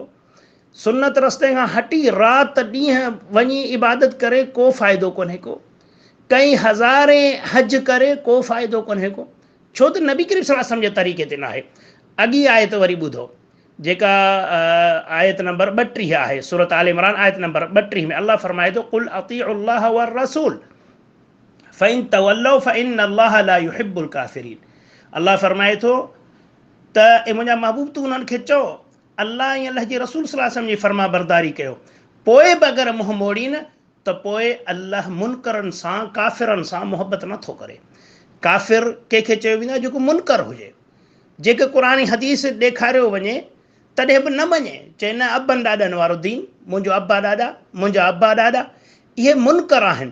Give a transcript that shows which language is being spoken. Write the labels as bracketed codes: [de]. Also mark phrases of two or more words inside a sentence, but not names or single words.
[sd] सुन्नत रस्ते खां हटी राति ॾींहुं वञी इबादत करे, को फ़ाइदो कोन्हे को। कई हज़ारे हज करे, को फ़ाइदो कोन्हे को, छो त नबी करीम [ar] صلى الله عليه وسلم [sd] जे तरीक़े ते न आहे। अॻी आयत वरी ॿुधो, जेका आयत नंबर 32 आहे, सूरत आल इमरान आयत नंबर 32 में अल्लाह फ़रमाए थो, [ar] قل أطيعوا الله والرسول فإن تولوا فإن الله لا يحب الكافرين. [sd] अल्लाह फ़रमाए थो त ए मुंहिंजा महबूब, तूं उन्हनि खे चओ अल्लाह ऐं अल्लाह जे रसूल [ar] صلى الله عليه وسلم [sd] जी फर्मा बरदारी कयो, पोइ बि अगरि मुंहुं मोड़ीन त पोइ अल्लाह मुनकरनि सां, काफ़िरनि सां मुहबत नथो करे। काफ़िर कंहिंखे चयो वेंदो आहे जेको मुनकर हुजे, जेके क़ुरानी हदीस ॾेखारियो वञे तॾहिं बि न मञे, चए न अबनि ॾाॾनि वारो दीन, मुंहिंजो अब्बा ॾाॾा, मुंहिंजा अब्बा ॾाॾा, इहे मुनकर आहिनि।